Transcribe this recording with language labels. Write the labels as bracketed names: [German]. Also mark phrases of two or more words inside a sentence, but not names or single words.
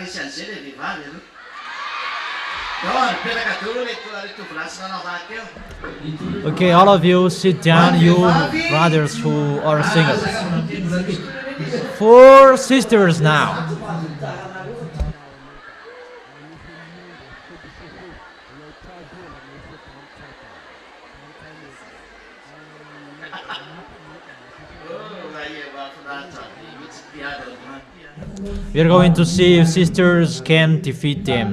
[Malagasy] zay le vehivavy aloha. Daory mipetraka daholo le tovolahy sy nanavahaka eo. [English] Okay, all of you sit down, you brothers who are singers. 4 sisters now. We are going to see if sisters can defeat them.